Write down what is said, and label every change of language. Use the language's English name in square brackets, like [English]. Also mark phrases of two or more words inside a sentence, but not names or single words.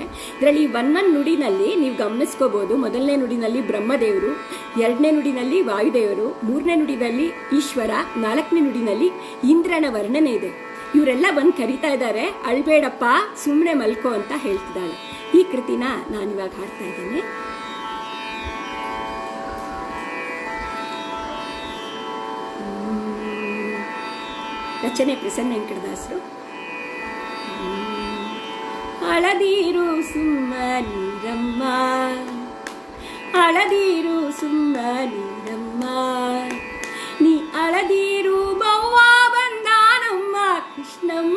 [Kannada] ಇದರಲ್ಲಿ ಒಂದೊಂದು ನುಡಿನಲ್ಲಿ ನೀವು ಗಮನಿಸ್ಕೋಬೋದು. ಮೊದಲನೇ ನುಡಿನಲ್ಲಿ ಬ್ರಹ್ಮದೇವರು, ಎರಡನೇ ನುಡಿನಲ್ಲಿ ವಾಯುದೇವರು, ಮೂರನೇ ನುಡಿನಲ್ಲಿ ಈಶ್ವರ, ನಾಲ್ಕನೇ ನುಡಿನಲ್ಲಿ ಇಂದ್ರನ ವರ್ಣನೆ ಇದೆ. ಇವರೆಲ್ಲ ಬಂದು ಕರೀತಾ ಇದ್ದಾರೆ, ಅಳ್ಬೇಡಪ್ಪ ಸುಮ್ಮನೆ ಮಲ್ಕೋ ಅಂತ ಹೇಳ್ತಿದ್ದಾಳೆ. ಈ ಕೃತಿನ ನಾನಿವಾಗ ಹಾಡ್ತಾ ಇದ್ದೇನೆ. ರಚನೆ ಪ್ರಸನ್ನ ವೆಂಕಟದಾಸರು. ಅಳದೀರು ಸುಮ್ಮನೀರಮ್ಮ, ಅಳದೀರು ಸುಮ್ಮನೀರಮ್ಮ, ನೀ ಅಳದೀರು ಬವ್ವ ಬಂದಾನಮ್ಮ ಕೃಷ್ಣಮ್ಮ.